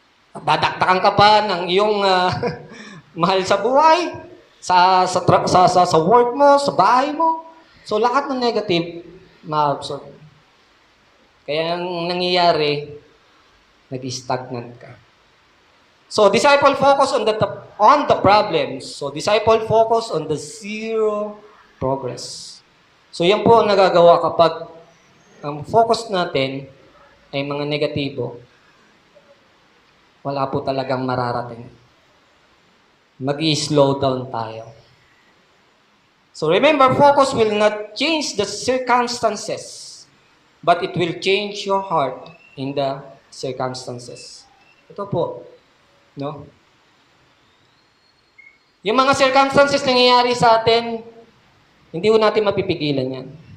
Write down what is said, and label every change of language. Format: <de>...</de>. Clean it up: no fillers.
<tl>At dadaktakan ka pa ng iyong mahal sa buhay, sa work mo, sa bahay mo. So lahat ng negative ma-absorb. Kaya ang nangyayari, nag-stagnant ka.</tl> <en>So disciple focus on the problems. So disciple focus on the zero progress.</en> <tl>So yan po ang nagagawa kapag ang focus natin ay mga negatibo, wala po talagang mararating. Mag-i-slow down tayo.</tl> <en>So remember, focus will not change the circumstances, but it will change your heart in the circumstances.</en> <tl>Ito po, no? Yung mga circumstances na nangyayari sa atin, hindi ko natin mapipigilan yan.</tl>